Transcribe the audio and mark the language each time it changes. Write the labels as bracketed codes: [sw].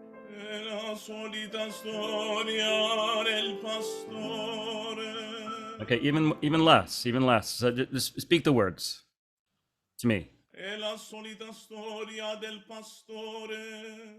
[it] È la solita storia del pastore. [en] Okay, even less. So just speak the words to me. [it] È la solita storia del pastore.